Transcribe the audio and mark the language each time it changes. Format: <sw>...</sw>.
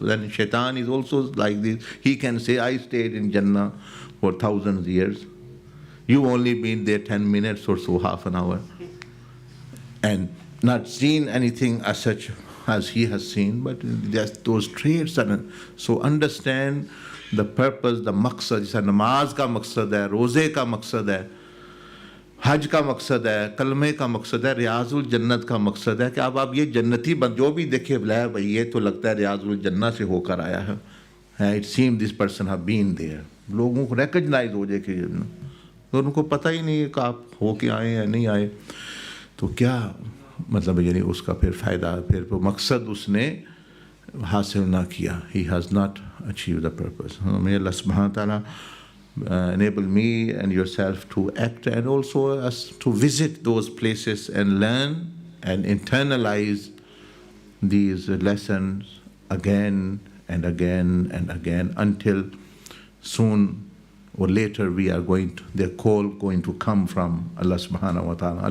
<en>Then Shaitan is also like this. He can say, I stayed in Jannah for thousands of years. You only been there 10 minutes or so, half an hour. And not seen anything as such as he has seen, but just those traits. So understand the purpose, the maqsad.</en> <hi>जैसा नमाज का मकसद है, रोज़े का मकसद है, हज का मकसद है, कलमे का मकसद है, रियाजुल जन्नत का मकसद है कि अब आप ये जन्नती जो भी देखे बोला भाई ये तो लगता है रियाजुल जन्नत से होकर आया है.</hi> <en>It seems this person have been there.</en> <hi>लोगों को recognize हो जाए कि तो उनको पता ही नहीं कि आप हो के आए या नहीं आए. तो क्या मतलब यानी उसका फिर फ़ायदा, फिर वो मकसद उसने हासिल ना किया.</hi> <en>He has not achieved the purpose. May Allah subhanahu wa ta'ala enable me and yourself to act, and also us to visit those places and learn and internalize these lessons again and again and again until soon or later we are their call going to come from Allah subhanahu wa ta'ala.</en>